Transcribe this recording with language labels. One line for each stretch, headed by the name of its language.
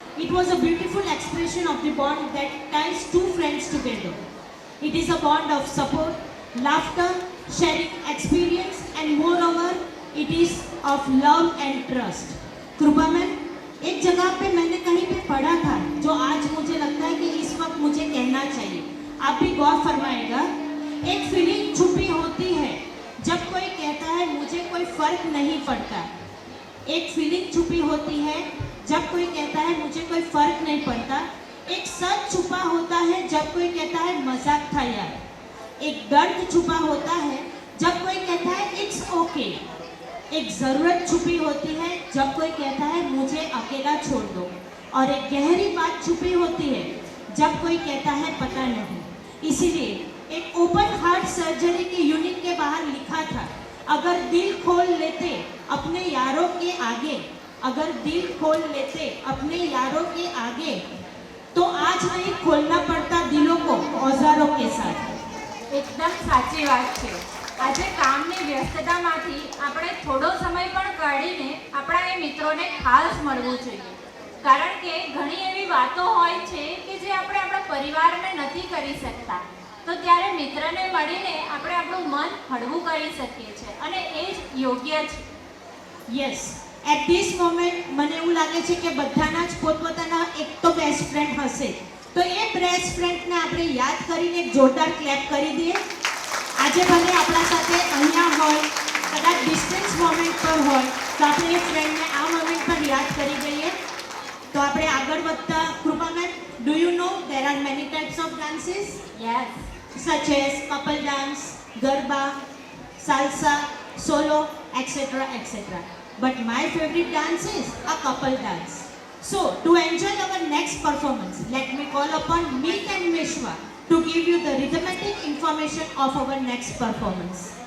English: was a beautiful expression of the bond that ties two friends together. It is a bond of support, laughter, sharing experience, and moreover, it is of love and trust.
Hindi: कृपा ma'am, एक जगह पे मैंने कहीं पे पढ़ा था जो आज मुझे लगता है कि इस वक्त मुझे कहना चाहिए, आप भी गौर फरमाएगा। एक फीलिंग छुपी होती है जब कोई कहता है मुझे कोई फर्क नहीं पड़ता। एक फीलिंग छुपी होती है जब कोई कहता है मुझे कोई फर्क नहीं पड़ता। एक सच छुपा होता है जब कोई कहता है मजाक था यार। एक दर्द छुपा होता है जब कोई कहता है
English: It's okay.
Hindi: एक ज़रूरत छुपी होती है जब कोई कहता है मुझे अकेला छोड़ दो। और एक गहरी बात छुपी होती है जब कोई कहता है पता नहीं। इसीलिए एक ओपन हार्ट सर्जरी की यूनिट के बाहर लिखा था, अगर दिल खोल लेते अपने यारों के आगे, अगर दिल खोल लेते अपने यारों के आगे, तो आज नहीं खोलना पड़ता दिलों को औजारों के साथ।
Gujarati: એકદમ સાચી વાત છે। આજે કામની વ્યસ્તતામાંથી આપણે થોડો સમય પણ કાઢીને આપણા એ મિત્રોને ખાસ મળવું જોઈએ, કારણ કે ઘણી એવી વાતો હોય છે કે જે આપણે આપણા પરિવારને નથી કરી શકતા, તો ત્યારે મિત્રને મળીને આપણે આપણું મન હળવું કરી શકીએ છીએ અને એ જ યોગ્ય છે।
English: yes, at this moment
Gujarati: મને એવું લાગે છે કે બધાના જ પોતપોતાના એક તો બેસ્ટ ફ્રેન્ડ હશે, તો એ બેસ્ટ ફ્રેન્ડને આપણે યાદ કરીને એક જોરદાર ક્લેપ કરી દઈએ। આજે ભલે આપણા સાથે અહીંયા હોય, કદાચ ડિસ્ટન્સ મોમેન્ટ પર હોય, તો આપણે એ ફ્રેન્ડને આ મોમેન્ટ પર યાદ કરી દઈએ। તો આપણે આગળ વધતા, કૃપા ma'am,
English: Do you know there are many types of dances yes, such as couple dance, garba, salsa, solo, etc. etc. But my favorite dance is a couple dance. So, to enjoy our next performance, let me call upon Meet and Mishwa to give you the rhythmic information of our next performance.